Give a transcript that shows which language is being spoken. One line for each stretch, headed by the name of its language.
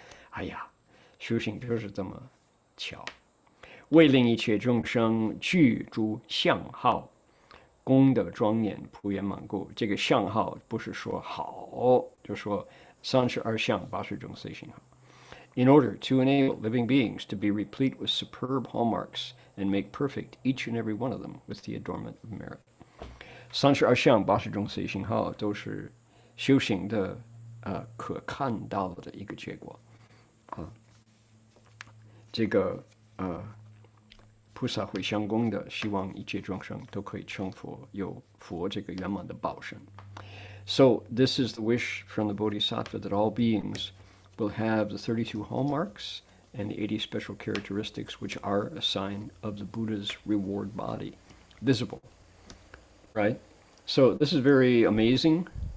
Chinese: 哎呀，修行就是这么巧。为令一切众生具诸相好，功德庄严，普圆满故。这个相好不是说好，就说32相80种随行好。
English: In order to enable living beings to be replete with superb hallmarks and make perfect each and every one of them with the adornment of merit.
Chinese: 32相80种随行好都是修行的可看到的一个结果这个菩萨回向功德，希望一切众生都可以成佛，有佛这个圆满的报身。
English: So this is the wish from the Bodhisattva that all beings will have the 32 hallmarks and the 80 special characteristics which are a sign of the Buddha's reward body, visible, right? So this is very amazing.